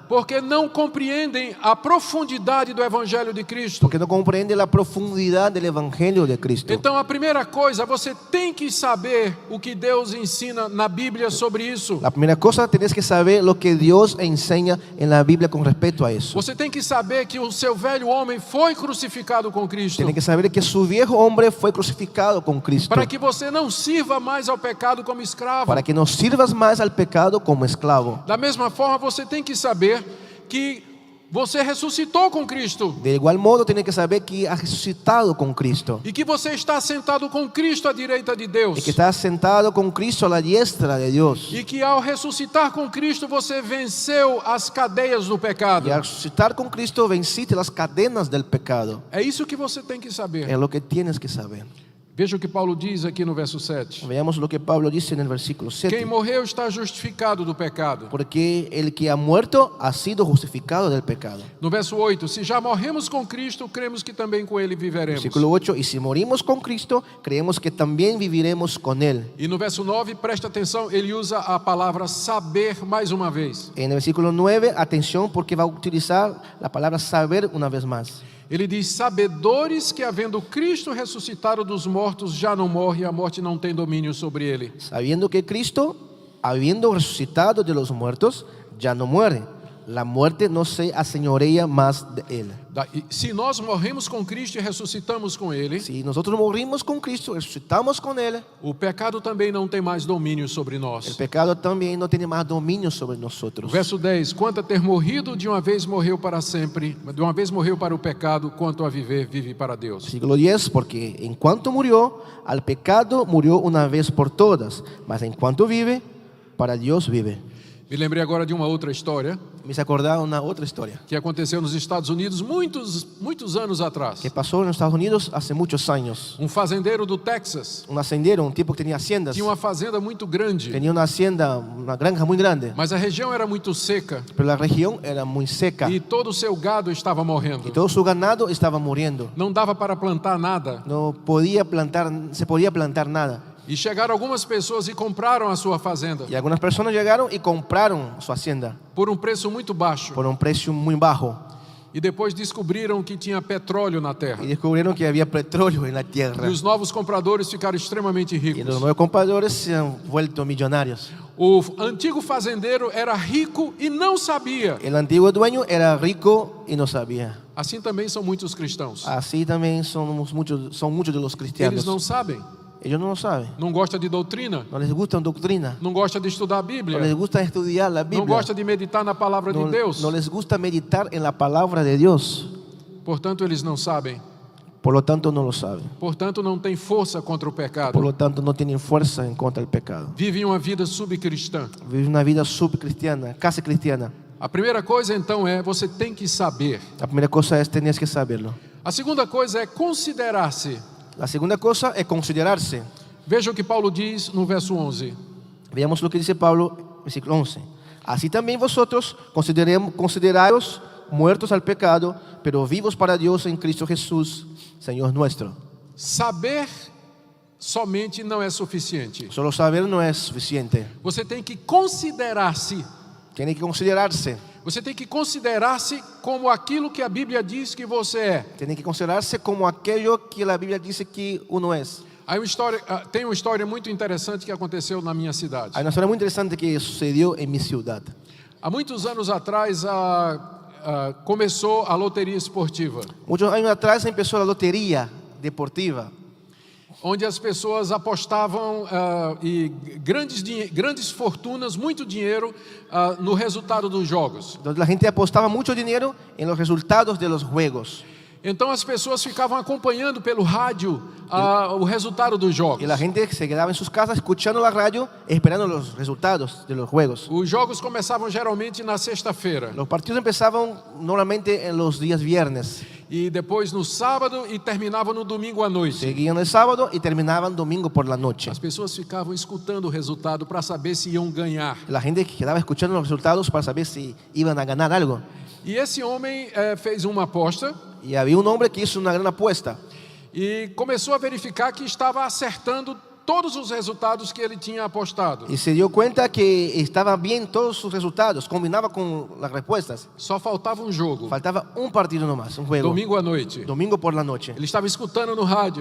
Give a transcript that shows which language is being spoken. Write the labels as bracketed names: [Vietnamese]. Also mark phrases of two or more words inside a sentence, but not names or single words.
[Portuguese] porque não compreendem a profundidade do evangelho de Cristo. [Spanish] porque no comprenden la profundidad del evangelio de Cristo. [Portuguese] Então a primeira coisa, você tem que saber o que Deus ensina na Bíblia sobre isso. [Spanish] La primera cosa, tenés que saber lo que Dios enseña en la Biblia con respecto a eso. [Portuguese] Você tem que saber que o seu velho homem foi crucificado com Cristo, [Spanish] Tiene que saber que su viejo hombre fue crucificado con Cristo, [Portuguese] para que você não sirva mais ao pecado como escravo. [Spanish] para que no sirvas más al pecado como esclavo. [Portuguese] Da mesma forma, você tem que saber que você ressuscitou com Cristo [Spanish] De igual modo, tiene que saber que ha resucitado con Cristo [Portuguese] e que você está sentado com Cristo à direita de [Spanish] y [Portuguese] Deus. [Spanish] que está sentado con Cristo a la diestra de Dios. [Portuguese] E que ao ressuscitar com Cristo você venceu as cadeias do pecado. [Spanish] Y al resucitar con Cristo venciste las cadenas del pecado. [Portuguese] É isso que você tem que saber. [Spanish] Es lo que tienes que saber. [Portuguese] Veja o que Paulo diz aqui no verso 7. [Spanish] Veamos lo que Pablo dice en el versículo [Portuguese] Quem 7. morreu está justificado do pecado. [Spanish] Porque el que ha muerto ha sido justificado del pecado. [Portuguese] No verso 8, se já morremos com Cristo, cremos que também com Ele viveremos. [Spanish] Versículo 8. Y si morimos con Cristo, creemos que también viviremos con Él. [Portuguese] E no verso 9, presta atenção, ele usa a palavra saber mais uma vez. [Spanish] En el versículo 9, atención porque va a utilizar la palabra saber una vez más. [Portuguese] Ele diz: sabedores que havendo Cristo ressuscitado dos mortos, já não morre, a morte não tem domínio sobre ele. [Spanish] Sabiendo que Cristo, habiendo resucitado de los muertos, ya no muere. La muerte no se aseñorea más de él. [Portuguese] E se nós morremos com Cristo e ressuscitamos com Ele, [Spanish] Si nosotros morimos con Cristo, resucitamos con él, [Portuguese] o pecado também não tem mais domínio sobre [Spanish] el [Portuguese] nós. [Spanish] pecado también no tiene más dominio sobre nosotros. [Portuguese] Verso 10: quanto a ter morrido, de uma vez morreu para sempre, de uma vez morreu para o pecado, quanto a viver, vive para Deus. [Spanish] Versículo 10, porque en cuanto murió, al pecado murió una vez por todas, mas en cuanto vive, para Dios vive. [Portuguese] Me lembrei agora de uma outra história [Spanish] Me hice acordar una otra historia [Portuguese] que aconteceu nos Estados Unidos muitos anos atrás. [Spanish] que pasó en los Estados Unidos hace muchos años. [Portuguese] Um fazendeiro do Texas [Spanish] Un hacendero, un tipo que tenía haciendas, [Portuguese] tinha uma fazenda muito grande, [Spanish] tenía una hacienda, una granja muy grande, [Portuguese] mas a região era muito seca [Spanish] pero la región era muy seca [Portuguese] e todo o seu gado estava morrendo. [Spanish] y todo su ganado estaba muriendo. [Portuguese] Não dava para plantar nada. [Spanish] No se podía plantar nada. [Portuguese] E chegaram algumas pessoas e compraram a sua fazenda [Spanish] Y algunas personas llegaron y compraron su hacienda [Portuguese] por um preço muito baixo. [Spanish] por un precio muy bajo [Portuguese] E depois descobriram que tinha petróleo na terra. [Spanish] y descubrieron que había petróleo en la tierra. [Portuguese] E os novos compradores ficaram extremamente [Spanish] Y los [Portuguese] ricos. [Spanish] nuevos compradores se han vuelto millonarios. [Portuguese] O antigo fazendeiro era rico e não sabia. [Spanish] El antiguo dueño era rico y no sabía. [Portuguese] Assim também são muitos cristãos. [Spanish] Así también son muchos de los cristianos. [Portuguese] Eles não sabem, [Spanish] Ellos no lo saben. [Portuguese] não gostam de doutrina, [Spanish] No les gusta doctrina. [Portuguese] não gostam de estudar a [Spanish] No les [Portuguese] Bíblia, [Spanish] gusta estudiar la [Portuguese] não [Spanish] Biblia. [Portuguese] gostam de meditar na palavra de Deus. [Spanish] No les gusta meditar en la palabra de Dios. [Portuguese] Portanto, eles não sabem. [Spanish] Por lo tanto, no lo saben. [Portuguese] Portanto, não tem força contra o [Spanish] Por [Portuguese] pecado. [Spanish] lo tanto, no tienen fuerza en contra del pecado. [Portuguese] Vivem uma vida subcristã. [Spanish] Viven una vida subcristiana, casi cristiana. [Portuguese] A primeira coisa, então, é você tem que saber. [Spanish] La primera cosa es tenías que saberlo. [Portuguese] A segunda coisa é considerar-se. [Spanish] La segunda cosa es considerarse. [Portuguese] Veja o que Paulo diz no verso 11. [Spanish] Veamos lo que dice Pablo, versículo 11. Así también vosotros consideraos muertos al pecado, pero vivos para Dios en Cristo Jesús, Señor nuestro. [Portuguese] Saber somente não é suficiente. [Spanish] Solo saber no es suficiente. [Portuguese] Você tem que considerar-se. [Spanish] Tiene que considerarse. [Portuguese] Você tem que considerar-se como aquilo que a Bíblia diz que você é. [Spanish] Tiene que considerarse como aquello que la Biblia dice que uno es. [Portuguese] Tem uma história muito interessante que aconteceu na minha cidade. [Spanish] Hay una historia muy interesante que sucedió en mi ciudad. [Portuguese] Há muitos anos atrás começou a loteria esportiva, [Spanish] Muchos años atrás empezó la lotería deportiva, [Portuguese] onde as pessoas apostavam e grandes fortunas, muito dinheiro no resultado dos jogos. [Spanish] donde la gente apostaba mucho dinero en los resultados de los juegos. [Portuguese] Então as pessoas ficavam acompanhando pelo rádio o resultado dos jogos. [Spanish] Y la gente se quedaba en sus casas escuchando la radio, esperando los resultados de los juegos. [Portuguese] Os jogos começavam geralmente na sexta-feira [Spanish] Los partidos empezaban normalmente en los días viernes, [Portuguese] e depois no sábado e terminavam no domingo à noite. [Spanish] seguían el sábado y terminaban domingo por la noche. [Portuguese] As pessoas ficavam escutando o resultado para saber se iam ganhar. [Spanish] La gente quedaba escuchando los resultados para saber si iban a ganar algo. [Portuguese] E esse homem fez uma aposta [Spanish] Y había un hombre que hizo una gran apuesta [Portuguese] e começou a verificar que estava acertando todos os resultados que ele tinha apostado. [Spanish] y se dio cuenta que estaba bien todos sus resultados, combinaba con las respuestas. [Portuguese] Só faltava um jogo, [Spanish] Faltaba un partido nomás, un juego, [Portuguese] domingo à noite. [Spanish] domingo por la noche. [Portuguese] Ele estava escutando no rádio.